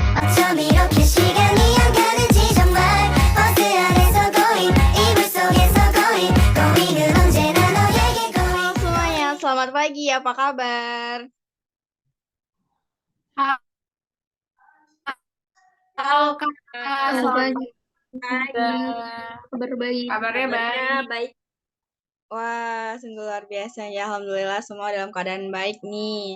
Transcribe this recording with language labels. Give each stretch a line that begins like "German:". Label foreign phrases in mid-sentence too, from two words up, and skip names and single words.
Korean: 좀 이렇게 시간이 안 가는지 정말 버스 안에서 고인 이불 속에서 고인은 언제나 너에게
Indonesian: Halo semuanya, selamat pagi. Apa kabar? Halo Kak, Selamat selamat pagi. juga. Kabar baik. Kabarnya baik. Baik. Wah, sungguh luar biasa ya. Alhamdulillah semua dalam keadaan baik nih.